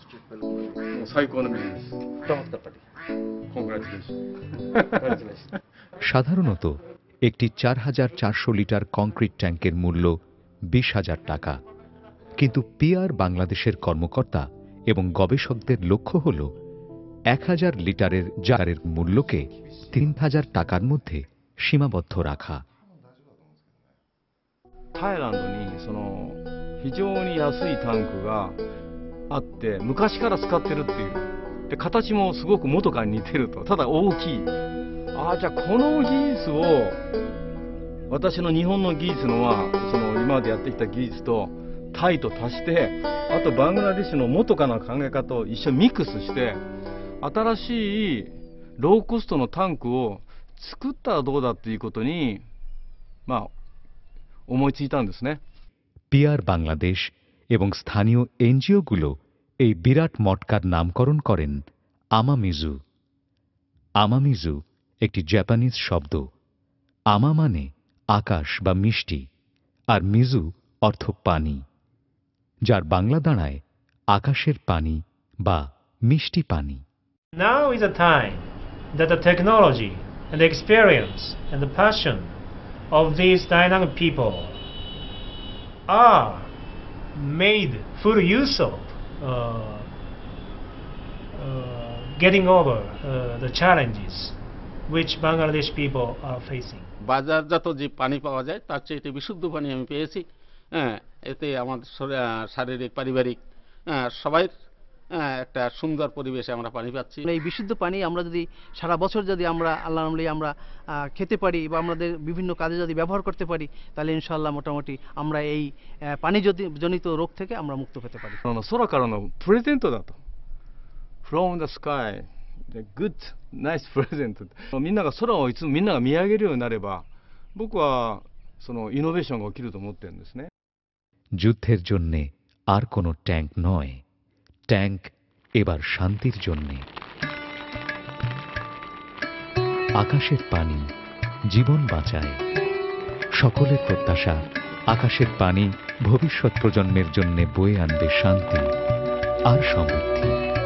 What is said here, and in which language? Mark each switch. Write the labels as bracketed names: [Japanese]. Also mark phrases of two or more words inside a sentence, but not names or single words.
[Bangla] সাধারণত একটি 4400 লিটার কংক্রিট ট্যাঙ্কের মূল্য 20,000 টাকা, কিন্তু পিআর বাংলাদেশের কর্মকর্তা এবং গবেষকদের লক্ষ্য হল 1000 লিটারের জারের মূল্যকে 3000 টাকার মধ্যে সীমাবদ্ধ রাখা। [Japanese] タイランドに非常に安いタンクがあって昔から使ってるっていうで形もすごく元から似てるとただ大きいじゃあこの技術を私の日本の技術のは今までやってきた技術とタイと足してあとバングラデシュの元からの考え方を一緒にミックスして新しいローコストのタンクを作ったらどうだっていうことに思いついたんですね。 [Bangla] পিআর বাংলাদেশ এবং স্থানীয় এনজিওগুলো এই বিরাট মটকার নামকরণ করেন আমামিজু। আমামিজু একটি জাপানিজ শব্দ। আমা মানে আকাশ বা মিষ্টি, আর মিজু অর্থ পানি, যার বাংলা দাঁড়ায় আকাশের পানি বা মিষ্টি পানি। [English] Now is a time that the technology and the experience and the passion of these dynamic people are made full use of getting over the challenges which Bangladesh people are facing. [Bangla] বাজারজাত যে পানি পাওয়া যায় তার চেয়ে বিশুদ্ধ পানি আমি পেয়েছি। এতে আমাদের শারীরিক পারিবারিক সবাই একটা সুন্দর পরিবেশে আমরা পানি পাচ্ছি। এই বিশুদ্ধ পানি আমরা যদি সারা বছর যদি আমরা আল্লাহর নামে আমরা খেতে পারি বা আমাদের বিভিন্ন কাজে যদি ব্যবহার করতে পারি তাহলে ইনশাআল্লাহ মোটামুটি আমরা এই পানি জনিত রোগ থেকে আমরা মুক্ত পেতে পারি। [Japanese] 空からのプレゼントだと [English] From the sky the good nice present [Japanese] みんなが空をいつもみんなが見上げるようになれば僕はイノベーションが起きると思ってるんですね。 [Bangla] যুদ্ধের জন্য আর কোনো ট্যাঙ্ক নয়, ট্যাঙ্ক এবার শান্তির জন্য। আকাশের পানি জীবন বাঁচায়। সকলের প্রত্যাশা আকাশের পানি ভবিষ্যৎ প্রজন্মের জন্য বয়ে আনবে শান্তি আর সমৃদ্ধি।